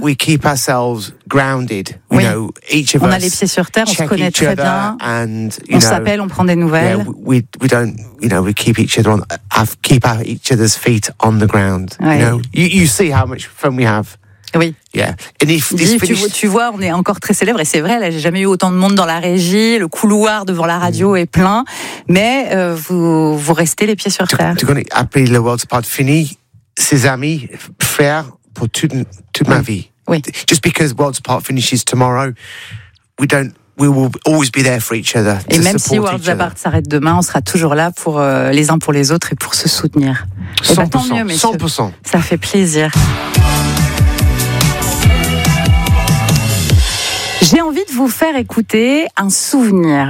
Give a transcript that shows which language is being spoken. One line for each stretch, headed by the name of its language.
English: We keep ourselves grounded. Oui. You know, each of
French: on a les pieds sur terre, on se connaît très bien.
English: And,
French: on s'appelle, on prend des nouvelles.
English: Yeah, we don't, you know, we keep each other on, keep each other's feet on the ground.
French: Ouais.
English: You know, you see how much fun we have.
French: Oui.
English: Yeah. And if this
French: tu vois, on est encore très célèbre et c'est vrai. Là, j'ai jamais eu autant de monde dans la régie. Le couloir devant la radio est plein, mais vous restez les pieds sur terre. Tu connais après le World's Part fini. Ses amis, frères, pour toute ma vie. Oui.
English: Just because World's Apart finishes tomorrow, we will always be there for each other.
French: Et même si World's Apart s'arrête demain, on sera toujours là pour les uns pour les autres et pour se soutenir. 100%. Et bah, tant mieux, 100%. Ça fait plaisir. J'ai envie de vous faire écouter un souvenir.